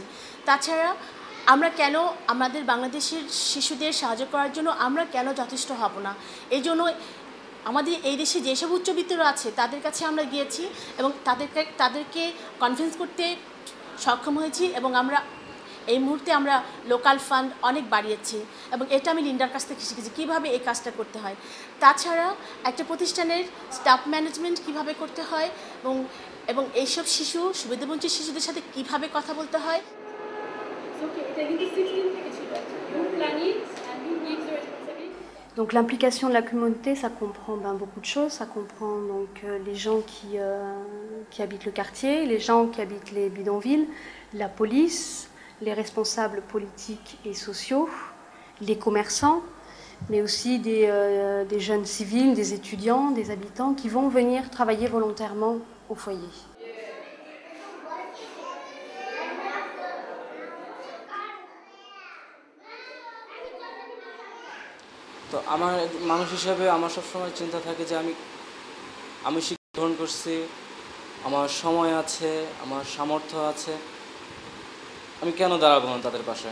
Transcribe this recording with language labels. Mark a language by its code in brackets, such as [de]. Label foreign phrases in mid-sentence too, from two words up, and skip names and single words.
[bn] তাছাড়া আমরা কেন আমাদের বাংলাদেশের শিশুদের সাহায্য করার জন্য আমরা কেন যথেষ্ট হব না, এই জন্য আমাদের এই দেশে যেসব উচ্চবিত্তরা আছে তাদের কাছে আমরা গিয়েছি এবং তাদেরকে কনভিন্স করতে সক্ষম হয়েছি এবং আমরা এই মুহূর্তে আমরা [en] local fund [bn] অনেক বাড়িয়েছি এবং এটা আমি লিন্ডার কাছ থেকে শিখেছি কীভাবে এই কাজটা করতে হয়। তাছাড়া একটা প্রতিষ্ঠানের [en] staff management [bn] কীভাবে করতে হয় এবং এইসব সুবিধাবঞ্চিত শিশুদের সাথে কীভাবে কথা বলতে হয়। [fr] Donc l'implication de la communauté, ça comprend beaucoup de choses. Ça comprend donc les gens qui habitent le quartier, les gens qui habitent les bidonvilles, la police, les responsables politiques et sociaux, les commerçants, mais aussi des jeunes civils, des étudiants, des habitants qui vont venir travailler volontairement au foyer. [bn] तो আমার মানুষ হিসাবে আমার সবসময় চিন্তা থাকে যে আমি শিক্ষা গ্রহণ করছি, আমার সময় আছে, আমার সামর্থ্য আছে, আমি কেন দাঁড়াবো না তাদের পাশে?